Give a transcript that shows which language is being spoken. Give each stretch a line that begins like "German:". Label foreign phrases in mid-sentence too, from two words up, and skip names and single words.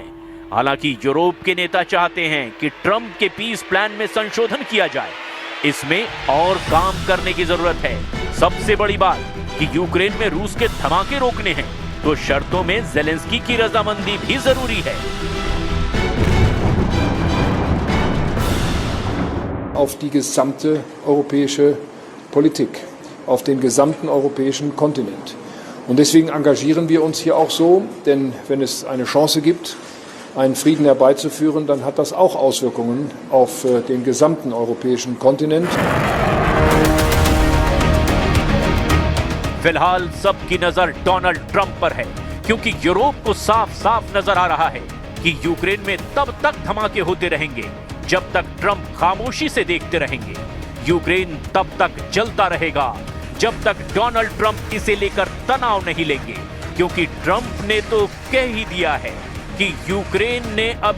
Hindi: हालांकि यूरोप के नेता चाहते हैं कि ट्रंप के पीस प्लान में संशोधन किया जाए। इसमें और काम करने की जरूरत है। सबसे बड़ी बात कि यूक्रेन में रूस के धमाके रोकने हैं, तो शर्तों में जेलेंस्की की रजामंदी भी जरूरी है।
German: Auf die gesamte europäische Politik, auf den gesamten europäischen Kontinent. Und deswegen engagieren wir uns hier auch so, denn wenn es eine Chance gibt, einen Frieden herbeizuführen, dann hat das auch Auswirkungen auf den gesamten europäischen Kontinent.
Hindi: फिलहाल सबकी नजर डोनाल्ड ट्रंप पर है, क्योंकि यूरोप को साफ साफ नजर आ रहा है कि यूक्रेन में तब तक धमाके होते रहेंगे जब तक ट्रंप खामोशी से देखते रहेंगे। यूक्रेन तब तक जलता रहेगा जब तक डोनाल्ड ट्रंप इसे लेकर तनाव नहीं लेंगे, क्योंकि ट्रंप ने तो कह ही दिया है कि यूक्रेन ने अब